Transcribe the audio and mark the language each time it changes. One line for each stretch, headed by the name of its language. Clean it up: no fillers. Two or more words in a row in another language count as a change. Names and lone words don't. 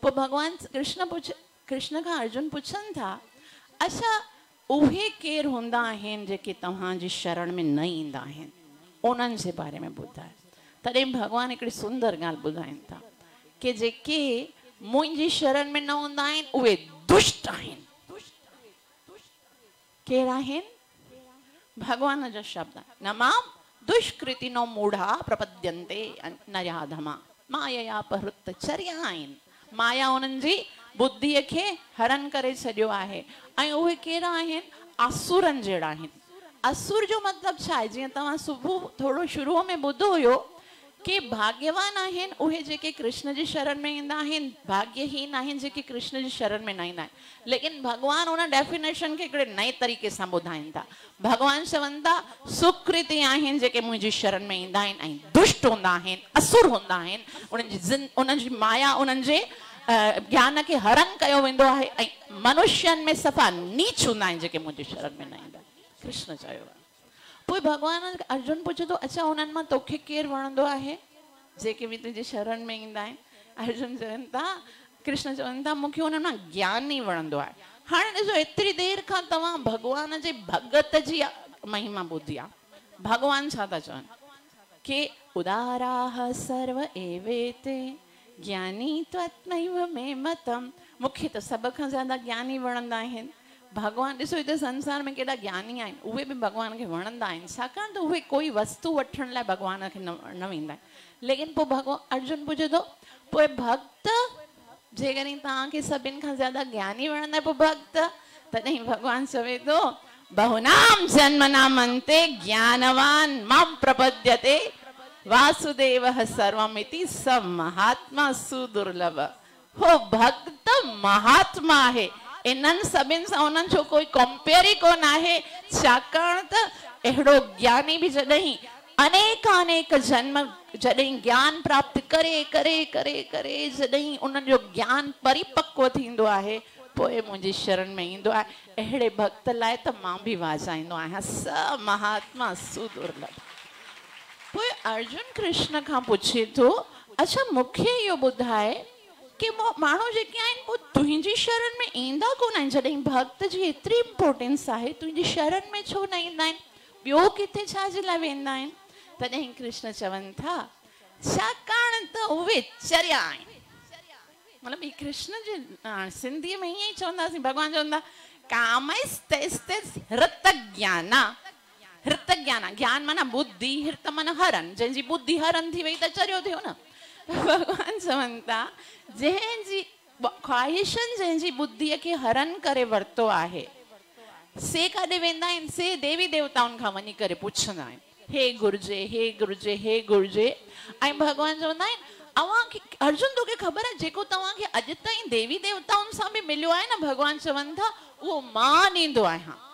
Sindhi: पोइ भॻवान कृष्ण खां अर्जुन पुछनि था अच्छा उहे केरु हूंदा आहिनि जेके तव्हांजी शरण में न ईंदा आहिनि, उन्हनि जे बारे में ॿुधाए। तॾहिं भॻवान हिकिड़ी सुंदर ॻाल्हि ॿुधाइनि था कि जेके मुंहिंजी शरण में न हूंदा आहिनि उहे दुष्ट आहिनि। केरु आहिनि? भॻवान जो शब्द आहे
Sanskrit: न मां दुष्कृतिनो मूढ़ा प्रपद्यन्ते नराधमा माया अपहृत चर्या
Sindhi: आहिनि। माया उन्हनि जी बुद्धीअ खे हरण करे छॾियो आहे। ऐं उहे कहिड़ा आहिनि? असुरनि जहिड़ा आहिनि। असुर जो मतिलबु छा आहे? जीअं तव्हां सुबुह थोरो शुरूअ में ॿुधो हुयो कि भाग्यवान आहिनि उहे जेके कृष्ण जी शरण में ईंदा आहिनि, भाग्यहीन आहिनि जेके कृष्ण जी शरण में न ईंदा आहिनि। लेकिन भॻवान उन डेफिनेशन खे हिकिड़े नए तरीक़े सां ॿुधाइनि था। भॻवान चवनि था सुकृति आहिनि जेके मुंहिंजी शरण में ईंदा आहिनि ऐं दुष्ट हूंदा आहिनि, असुर हूंदा आहिनि, उन्हनि जी माया उन्हनि जे ज्ञान खे हरण कयो वेंदो आहे ऐं मनुष्यनि में सफ़ा नीच हूंदा आहिनि जेके मुंहिंजी शरण में न ईंदा आहिनि। कृष्ण चयो आहे। पोइ भॻवान अर्जुन पुछे थो अच्छा उन्हनि मां तोखे केरु वणंदो आहे जेके बि तुंहिंजी शरण में ईंदा आहिनि? अर्जुन चवनि था, कृष्ण चवनि था मूंखे उन्हनि मां ज्ञान ई वणंदो आहे। हाणे ॾिसो एतिरी देरि खां तव्हां भॻवान जे भगत जी महिमा ॿुधी आहे। भॻवान छा था चवनि कि
Sanskrit: उदाराः सर्व एवेते ज्ञानी त्वत्मैव मे मतम।
Sindhi: मूंखे त सभ खां ज़्यादा ज्ञानी वणंदा आहिनि। भॻवान ॾिसो हिते संसार में केॾा ज्ञानी आहिनि, उहे बि भॻवान खे वणंदा आहिनि छाकाणि त उहे कोई वस्तु वठण लाइ भॻवान खे न वेंदा आहिनि। लेकिन पोइ भॻवान अर्जुन पुछे थो पोइ भक्त जेकॾहिं तव्हांखे सभिनि खां ज़्यादा ज्ञानी वणंदा पोइ भक्त? तॾहिं भॻवान चवे थो
Sanskrit: बहुनाम जन्मनाम अन्ते ज्ञानवान मां प्रपद्यते वासुदेवः सर्वमिति स महात्मा सुदुर्लभ।
Sindhi: हो भक्त महात्मा आहे, इन्हनि सभिनि सां उन्हनि जो कोई कंपेयर ई कोन आहे। छाकाणि त अहिड़ो ज्ञानी बि जॾहिं अनेक जन्म जॾहिं ज्ञान प्राप्त करे करे करे करे जॾहिं उन्हनि जो ज्ञान परिपक्व थींदो आहे पोइ मुंहिंजी शरण में ईंदो आहे। अहिड़े भक्त लाइ त मां बि वाजाईंदो आहियां
Sanskrit: स महात्मा सुदुर्लभ।
Sindhi: पोइ अर्जुन कृष्ण खां पुछे थो अच्छा मूंखे इहो ॿुधाए कि माण्हू जेके आहिनि पोइ तुंहिंजी शरण में ईंदा कोन आहिनि? जॾहिं भक्त जी एतिरी इम्पोर्टेंस आहे तुंहिंजी शरण में छो न ईंदा आहिनि? ॿियो किथे छाजे लाइ वेंदा आहिनि? तॾहिं कृष्ण चवनि था छाकाणि त उहे चरिया आहिनि। मतलब ये कृष्ण जी सिंधी में ही चवंदासीं, भगवान चवंदा
Sanskrit: हृत ज्ञाना। हृत ज्ञाना,
Sindhi: ज्ञान माना बुद्धि, हृत माना हरन, जंहिंजी बुद्धि हरन थी वई त चरियो थियो न। भगवान चवनि था जंहिंजी ख्वाहिशनि जंहिंजी बुद्धीअ खे हरन करे वरितो आहे से काॾे वेंदा आहिनि? से देवी देवताउनि खां वञी करे पुछंदा आहिनि, हे गुरुजे, हे गुरुजे, हे गुरुजे। ऐं भगवान चवंदा आहिनि अवांखे अर्जुन तोखे ख़बर आहे जेको तव्हांखे अॼु ताईं देवी देवताउनि सां बि मिलियो आहे न, भगवान चवनि था उहो मां ॾींदो आहियां।